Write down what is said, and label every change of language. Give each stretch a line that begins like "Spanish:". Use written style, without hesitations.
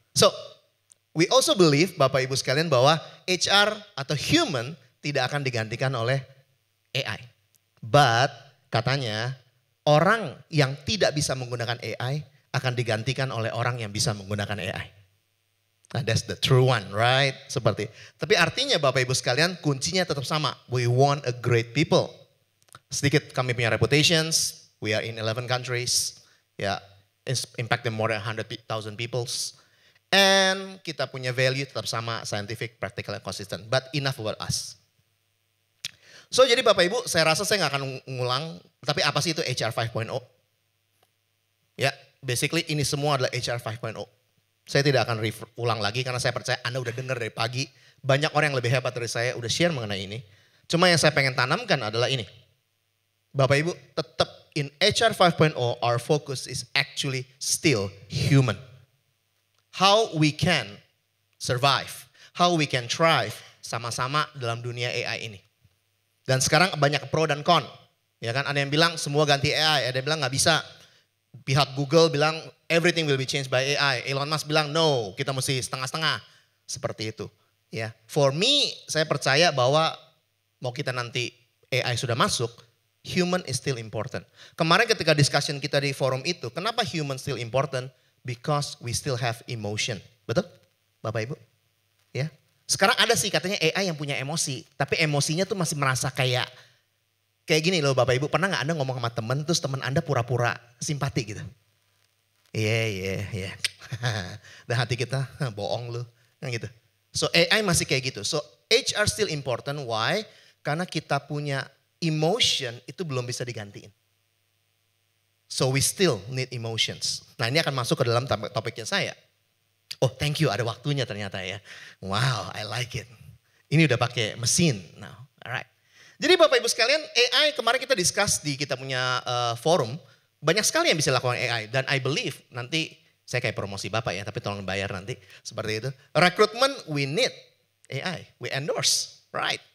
English: So, we also believe
Indonesian: Bapak Ibu sekalian bahwa HR atau human tidak akan digantikan oleh AI. But katanya orang yang tidak bisa menggunakan AI akan digantikan oleh orang yang bisa menggunakan AI.
English: Nah, that's the true one, right?
Indonesian: Seperti. Tapi artinya Bapak Ibu sekalian kuncinya tetap sama.
English: We want a great people.
Indonesian: Sedikit kami punya
English: reputations. We are in 11 countries. Ya, impacting more than 100,000 peoples. And
Indonesian: kita punya
English: value
Indonesian: tetap sama,
English: scientific, practical, and consistent. But enough about us.
Indonesian: So jadi Bapak Ibu, saya rasa saya nggak akan ngulang. Tapi apa sih itu HR 5.0? Ya, basically ini semua adalah HR 5.0. Saya tidak akan ulang lagi karena saya percaya Anda udah dengar dari pagi. Banyak orang yang lebih hebat dari saya udah share mengenai ini. Cuma yang saya pengen tanamkan adalah ini. Bapak Ibu tetap
English: in HR 5.0 our focus is actually actually still human. How we can survive, how we can thrive
Indonesian: sama-sama dalam dunia AI ini. Dan sekarang banyak pro dan con. Ya kan, ada yang bilang semua ganti AI, ada yang bilang nggak bisa. Pihak Google bilang
English: everything will be changed by AI.
Indonesian: Elon Musk bilang no, kita mesti setengah-setengah. Seperti itu. Ya,
English: for me
Indonesian: saya percaya bahwa mau kita nanti AI sudah masuk,
English: human is still important.
Indonesian: Kemarin ketika discussion kita di forum itu, kenapa
English: human still important? Because we still have emotion.
Indonesian: Betul? Bapak Ibu? Ya. Sekarang ada sih katanya AI yang punya emosi, tapi emosinya tuh masih merasa kayak gini loh Bapak Ibu. Pernah gak Anda ngomong sama temen, terus temen Anda pura-pura simpati gitu? Iya. Dan hati kita, bohong lu. Kan gitu. So AI masih kayak gitu.
English: So HR still important. Why?
Indonesian: Karena kita punya emotion itu belum bisa digantiin.
English: So we still need emotions.
Indonesian: Nah ini akan masuk ke dalam topiknya saya.
English: Oh thank you,
Indonesian: ada waktunya ternyata ya.
English: Wow, I like it.
Indonesian: Ini udah pakai mesin
English: now, alright.
Indonesian: Jadi Bapak Ibu sekalian, AI kemarin kita discuss di kita punya forum. Banyak sekali yang bisa dilakukan AI. Dan
English: I believe
Indonesian: nanti, saya kayak promosi Bapak ya, tapi tolong bayar nanti. Seperti itu.
English: Rekrutmen, we need AI, we endorse, right.